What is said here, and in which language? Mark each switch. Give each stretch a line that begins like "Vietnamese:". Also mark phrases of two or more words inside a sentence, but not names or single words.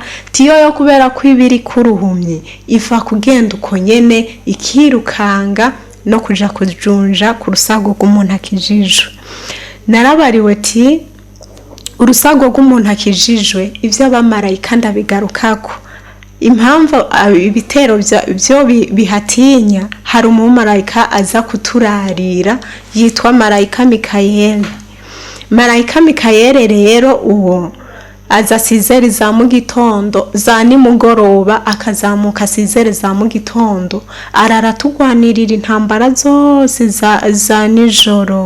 Rundi: Yo kubera ko ibiri kuruhumye ifa kugenda uko nyene ikirukanga no kuja kujunja ku rusago rw'umuntu akijijwe. Narabariwe ati urusago rw'umuntu akijijwe ivyo abamarayika ndabigarukako. Impamvu ibitero byo bihatinya, hari umumarayika aza kuturarira yitwa marayika Mikayeli. Marayika Mikayeli rero uwo aza sizeri za mu gitondo, za nimugoroba akazamuka sizeri za mu gitondo, araratugwanirira intambara zose za nijoro.